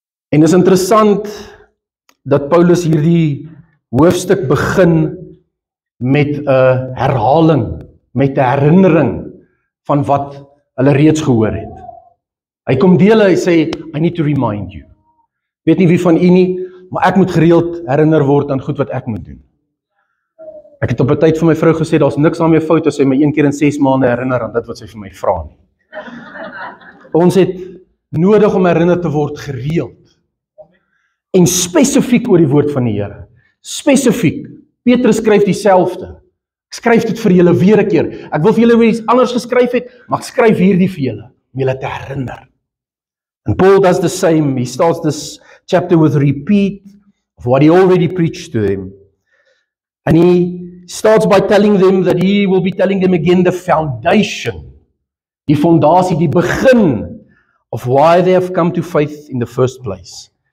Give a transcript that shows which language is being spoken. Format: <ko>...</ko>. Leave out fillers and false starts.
<af>En is interessant dat Paulus hierdie hoofstuk begin met 'n herhaling, met 'n herinnering van wat hulle reeds gehoor het. Hy kom deel, hy sê,</af> <en>I need to remind you.</en> <af>Weet nie wie van u nie, maar ek moet gereeld herinner word aan goed wat ek moet doen. Ek het op 'n tyd vir my vrou gesê, daar's niks daarmee fout as sy my 1 keer in 6 maande herinner aan dit wat sy vir my vra nie. Ons het nodig om herinner te word gereeld. En spesifiek oor die woord van die Here. Spesifiek. Petrus skryf dieselfde. Ek skryf dit vir julle weer 'n keer. Ek wil vir julle iets anders geskryf het, maar ek skryf hierdie vir julle, om julle te herinner.</af> <en>And Paul does the same. He starts this chapter with a repeat of what he already preached to them. And he starts by telling them that he will be telling them again the foundation,</en> <af>die fondasie, die begin</af> <en>of why they have come to faith in the first place.</en>